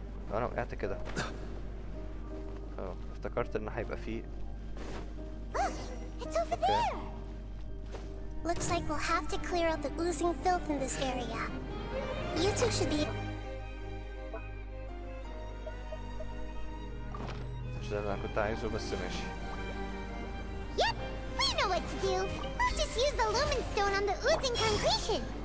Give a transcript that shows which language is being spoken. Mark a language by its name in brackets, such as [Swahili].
[Arabic] لو انا وقعت كده افتكرت ان هيبقى فيه. [English] It's over there! Looks like we'll have to clear out the oozing filth in this area. You two should be... [Arabic] مش ده اللي انا كنت عايزه، بس ماشي. [English] Yep, we know what to do. We'll just use the lumen stone on the oozing concretion.